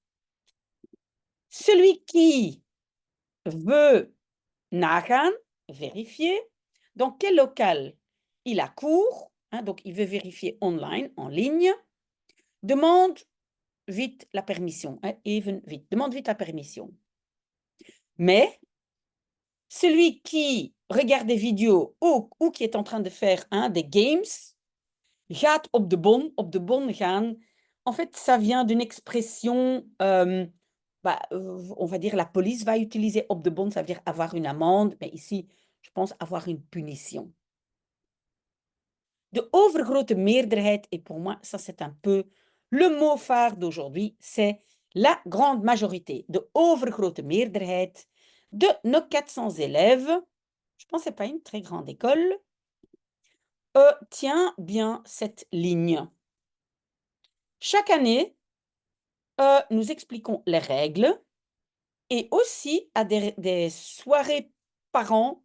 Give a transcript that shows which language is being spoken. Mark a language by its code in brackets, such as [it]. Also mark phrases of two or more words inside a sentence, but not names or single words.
[fr] Celui qui veut nagaan, vérifier, dans quel local il a cours, hein, donc il veut vérifier online, en ligne, demande vite la permission, hein, even vite, demande vite la permission. Mais celui qui regarde des vidéos ou qui est en train de faire des games, [nl] gaat op de bon gaan. [fr] En fait, ça vient d'une expression, on va dire la police va utiliser [nl] op de bon, [fr] ça veut dire avoir une amende, mais ici, je pense avoir une punition. [nl] De overgrote meerderheid, [fr] et pour moi, ça c'est un peu le mot phare d'aujourd'hui, c'est la grande majorité, [nl] de overgrote meerderheid [fr] de nos 400 élèves, je pense que ce n'est pas une très grande école, tient bien cette ligne. Chaque année, nous expliquons les règles et aussi à des soirées parents.